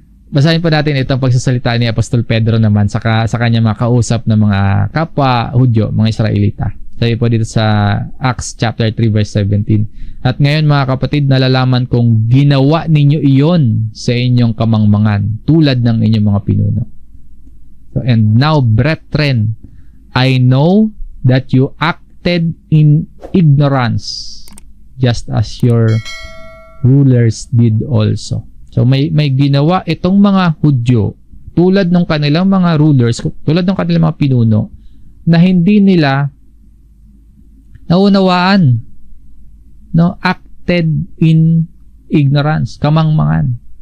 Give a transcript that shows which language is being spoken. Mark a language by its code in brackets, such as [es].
[tl] Basahin po natin itong pagsasalita ni Apostol Pedro naman sa kanya mga kausap ng mga kapwa Hudyo, mga Israelita. Sabi po dito sa Acts chapter 3 verse 17. At ngayon mga kapatid, nalalaman kong ginawa ninyo iyon sa inyong kamangmangan tulad ng inyong mga pinuno. [en] So, and now, brethren, I know that you acted in ignorance just as your rulers did also. [tl] So may ginawa itong mga Hudyo tulad ng kanilang mga rulers, tulad ng kanilang mga pinuno, na hindi nila naunawaan, no? [en] Acted in ignorance, kamangmangan.